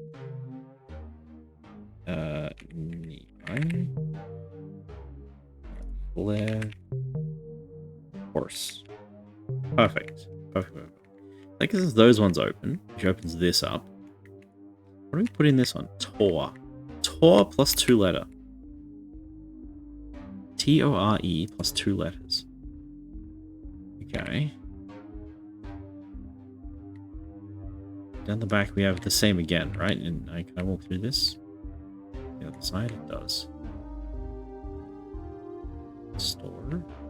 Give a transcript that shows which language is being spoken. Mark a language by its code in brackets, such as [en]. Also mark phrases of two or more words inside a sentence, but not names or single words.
[en] Flare. Horse. Perfect. Perfect. I think as those ones open, which opens this up. What do we put in this one? Tor. Tor plus 2 letter. T-O-R-E plus 2 letters. Okay. Down the back we have the same again, right? And can I walk through this? The other side it does. Store.